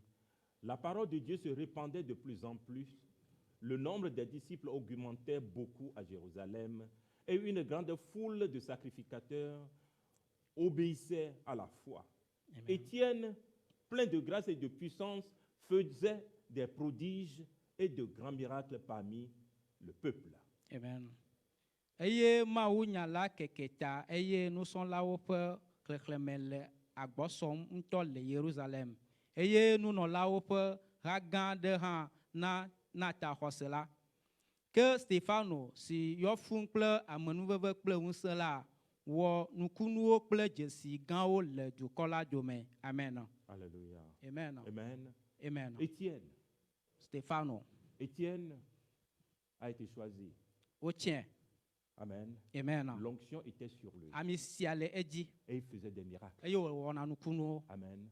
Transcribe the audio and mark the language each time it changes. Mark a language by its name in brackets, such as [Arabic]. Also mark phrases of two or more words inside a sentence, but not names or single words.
[French] La parole de Dieu se répandait de plus en plus. Le nombre des disciples augmentait beaucoup à Jérusalem et une grande foule de sacrificateurs obéissait à la foi. Amen. Étienne, plein de grâce et de puissance, faisait des prodiges et de grands miracles parmi le peuple. Amen. [Ewe] Eye mawunya la keketa eye nusonlawo ƒe xexlẽme le agbɔsɔm ŋutɔ le Yerusalem. Eye nunɔlawo ƒe ha gã aɖe hã na ta xɔse la. Ke Stefano si yɔ fũu kple amenuveve kple ŋusẽ la wɔ nukunuwo kple dzesi gãwo le dukɔ la dome. [French] Amen. Alléluia. Amen. Amen. Amen. Étienne. Stefano. Étienne a été choisi. Otien. Amen. Amen. L'onction était sur lui. Et il faisait des miracles. Amen.